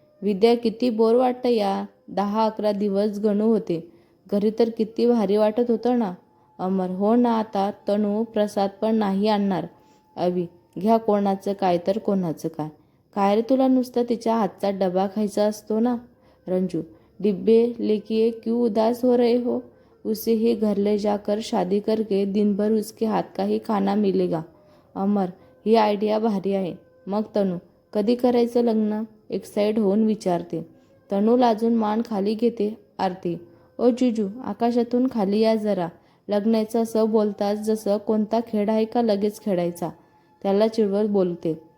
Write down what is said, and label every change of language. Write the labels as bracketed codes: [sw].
[mr] विद्या, किती बोर वाटतं या 10-11 दिवस गणू होते घरी तर किती भारी वाटत होतं ना. अमर, हो ना, आता तनू प्रसाद पण नाही आणणार. अवी, घ्या कोणाचं काय तर कोणाचं काय. काय रे, तुला नुसतं तिच्या हातचा डबा खायचा असतो ना. [hi] रंजू, डिब्बे लेके क्यों उदास हो रहे हो, उसे ही घर ले जाकर शादी करके दिनभर उसके हाथ का ही खाना मिलेगा. [mr] अमर, ही आयडिया भारी आहे. मग तनू, कधी करायचं लग्न, एक्साइट होऊन विचारते. तनू लाजून मान खाली घेते. आरती, ओ जिजू, आकाशातून खाली या जरा. लग्नाचं असं बोलताच जसं कोणता खेळ आहे का लगेच खेळायचा, त्याला चिडवत बोलते.